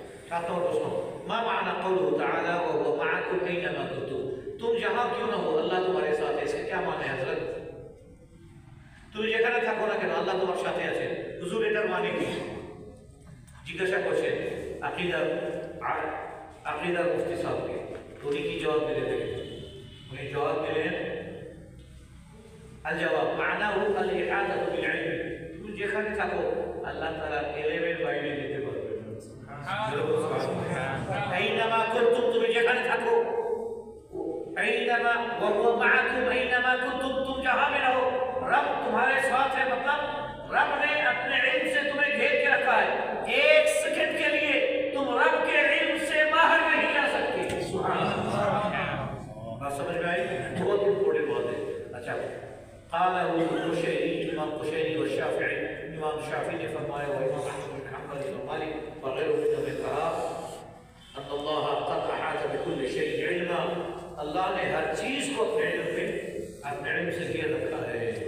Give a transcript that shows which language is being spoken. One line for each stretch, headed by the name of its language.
Bangla: 7 নম্বর প্রশ্ন,
Arabic: মা মা'না কওলুহু তাআলা ওয়া হুয়া মা'আকুম আইনামা কুনতুম,
Hindi: तुम जहां क्यों ना हो अल्लाह तुम्हारे साथ है, इसका क्या माने हजरत?
Bangla: তুমি যেখানে থাকো না কেন আল্লাহ তোমার সাথে আছেন। হুজুর এটার মানে কি জিজ্ঞাসা করছেন আকিদার মুফতি সাহেবকে। উনি কি জবাব দিলেন দেখেন। উনি জবাব দিলেন, আল জবাব মানাহু আল ইহাদাতু বিল ইলম, তুমি যেখানে থাকো আল্লাহ তাআলা ইলমের বাইরে যেতে পারবেন না। সুবহানাল্লাহ।
Arabic: আইনামা কুনতুম,
Bangla: তুমি যেখানে থাকো,
Arabic: আইনামা ওয়া হুয়া মা'আকুম আইনামা কুনতুম,
Hindi: तुम जहां में रहो रब तुम्हारे साथ है। मतलब रब ने अपने इल्म से तुम्हें घेर के रखा है। एक सेकंड के लिए तुम रब के इल्म से बाहर नहीं जा सकते। बात समझ में आई? बहुत इंपॉर्टेंट बात है। अच्छा,
Arabic: قال القشيري,
Hindi: इमाम कुशैरी और शाफिई, इमाम शाफिई ने फरमाया और इमाम अहमद बिन हंबल, इमाम मालिक वगैरह ने कहा, अल्लाह قد अहात بكل شيء علما, अल्लाह ने हर चीज को अपने इल्म में, अपने इल्म से घेर रखा है।